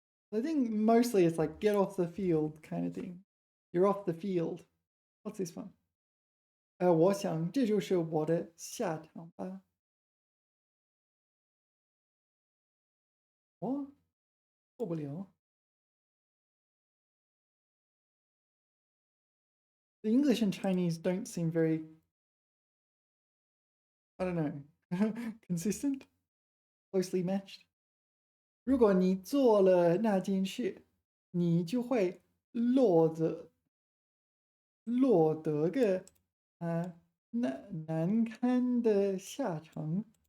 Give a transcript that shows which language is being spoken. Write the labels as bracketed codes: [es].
[en] I think mostly it's like get off the field kind of thing. You're off the field. What's this one? [zh] 我想这就是我的下场吧。过不了。 [en] The English and Chinese don't seem very, I don't know, consistent, closely matched. [zh] 如果你做了那件事，你就会落得个难堪的下场。